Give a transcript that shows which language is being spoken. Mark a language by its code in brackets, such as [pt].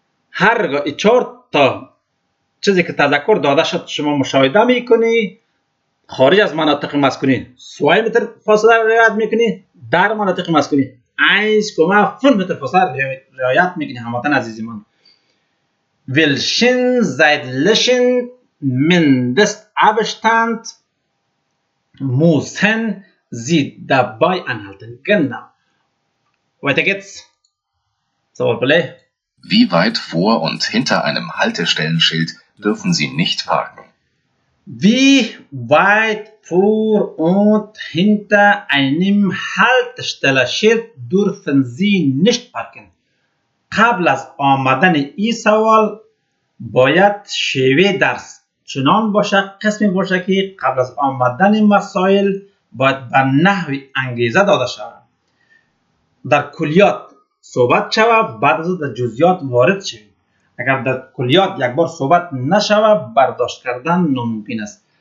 [fa] هرگاه 4 تا چیزی که تذکر داده شد شما مشاهده میکنی، خارج از مناطق مسکونی 2 متر فاصله رعایت میکنی، در مناطق مسکونی 1,5 متر فاصله رعایت میکنی. هموطن عزیزی من، [de] welchen zeitlichen Mindestabstand müssen Sie dabei einhalten? Genau. Weiter geht's. Sawal play. Wie weit vor und hinter einem Haltestellenschild dürfen Sie nicht parken? Wie weit vor und hinter einem Haltestellenschild dürfen Sie nicht parken? [fa] قبل از آمدن این سوال باید شیوه درس چنان باشه، قسمی باشه که قبل از آمدن مسائل باید به نحوی انگیزه داده شود، در کلیات صحبت شود، بعد از او در جزئیات وارد شوید. اگر در کلیات یک بار صحبت نشود برداشت کردن ناممکن است.